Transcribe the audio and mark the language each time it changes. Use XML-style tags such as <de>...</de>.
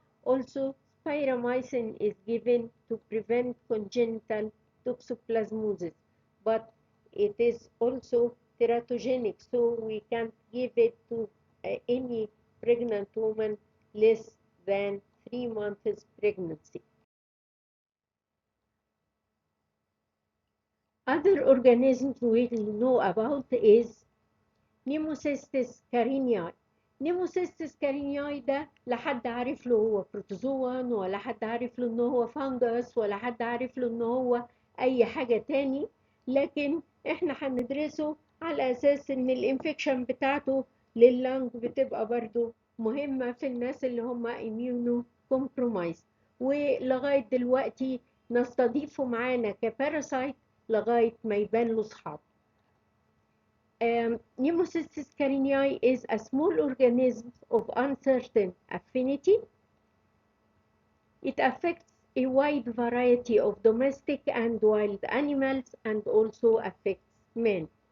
<en>Also, spiramycin is given to prevent congenital toxoplasmosis, but it is also teratogenic, so we can't give it to any pregnant woman less than 3 months pregnancy. Other organisms we know about is Pneumocystis carinii.</en> <ar>Pneumocystis carinii ده لا حد عارف له هو بروتوزوان، ولا حد عارف له ان هو فانجس، ولا حد عارف له ان هو اي حاجة تاني، لكن احنا هندرسه على اساس ان الانفكشن بتاعته لللنج بتبقى برضو مهمة في الناس اللي هم immuno compromised، ولغاية دلوقتي نستضيفه معانا كباراسايت لغاية ما يبان له صحاب.</ar> <en>Pneumocystis carinii is a small organism of uncertain affinity. It affects a wide variety of domestic and wild animals and also affects men.</en>